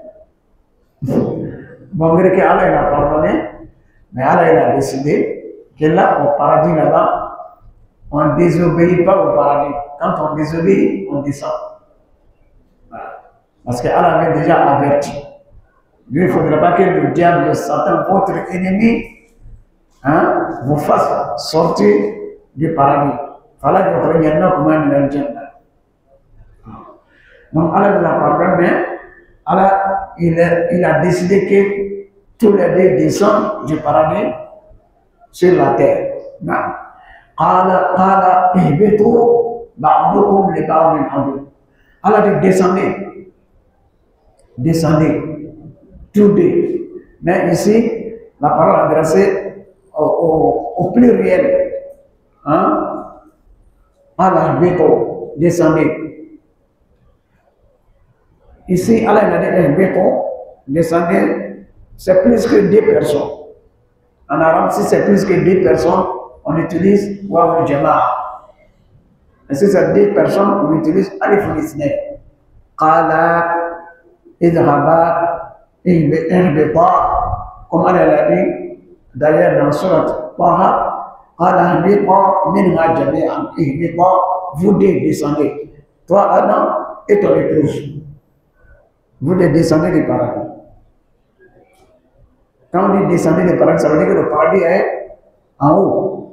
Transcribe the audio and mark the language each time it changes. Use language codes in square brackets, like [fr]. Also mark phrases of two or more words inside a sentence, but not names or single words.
[fr] Malgré qu'Allah il a pardonné, mais Allah il a décidé que là, au paradis là-bas, on ne désobéit pas au paradis. Quand on désobéit, on descend. Voilà. Parce qu'Allah avait déjà averti. Lui, il ne faudrait pas que le diable, le Satan, votre ennemi, vous fasse sortir du paradis. [ar] فلا يخرجنكم من الجنة. [fr] Donc Allah nous a pardonné, mais Allah il a décidé que tous les deux descendent du paradis sur la terre. [ar] قال اهبطوا بعضكم لبعض عدو. [fr] Allah dit descendez, tous deux. Mais ici, la parole adressée au pluriel. Allah béto, descendez. Ici, Allah a dit béto, descendez, c'est plus que 2 personnes. En arabe, si c'est plus que 2 personnes, on utilise [ar] واو الجماعة. [fr] Et si c'est 2 personnes, on utilise [ar] ألف الاثنين. قال اذهبا [fr] comme elle a dit d'ailleurs dans Surat Taha, vous descendez, toi Adam et ton épouse, vous descendez du paradis. Quand on dit descendez du paradis, ça veut dire que le paradis est en haut.